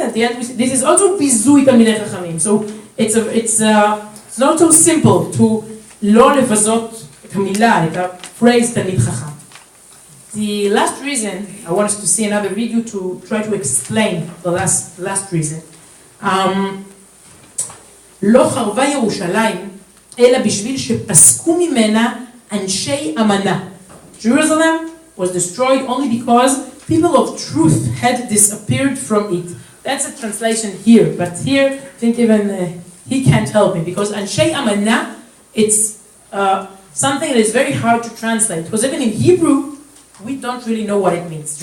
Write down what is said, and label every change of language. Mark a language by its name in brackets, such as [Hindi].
[English] At the end, this is also bizui Talmidei Chachamim. So it's not so simple to [Hebrew] לא לבזות את המילה, [English] את הפhrase Talmid Chacham. The last reason, I want us to see another video to try to explain the last reason. [Hebrew] לא חרבה ירושלים, אלא בשביל שפסקו ממנה אנשי אמנה. [English] Jerusalem was destroyed only because people of truth had disappeared from it. That's a translation here, but here I think even he can't help me, because Anshei Amana, it's something that is very hard to translate, because even in Hebrew we don't really know what it means.